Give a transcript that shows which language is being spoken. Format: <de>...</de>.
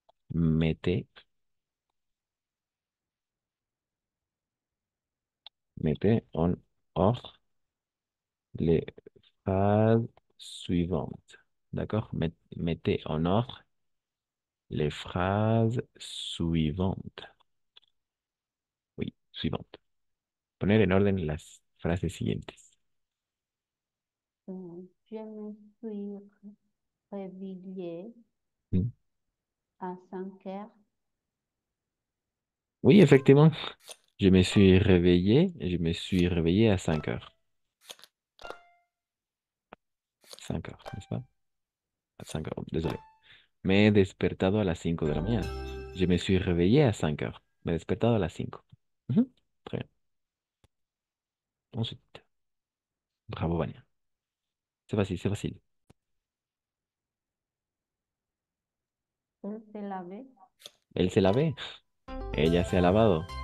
<fr>Mete, mete en ordre les phrases suivantes. D'accord? Mettez en ordre les phrases suivantes. Oui, suivantes.</fr> <es>Poner en orden las frases siguientes.</es> <fr>Je me suis réveillée Mm. à 5 heures. Oui, effectivement. Je me suis réveillé à 5 heures. 5 heures, n'est-ce pas? À 5 heures, désolé.</fr> <es>Me he despertado a las 5 de la mañana.</es> <fr>Je me suis réveillé à 5 heures.</fr> <es>Me he despertado a las 5.</es> <fr>Ujú. Très bien. Ensuite, bravo, Vania. C'est facile, c'est facile. Elle s'est lavée.</fr> <es>Él se lavé. Ella se ha lavado.</es>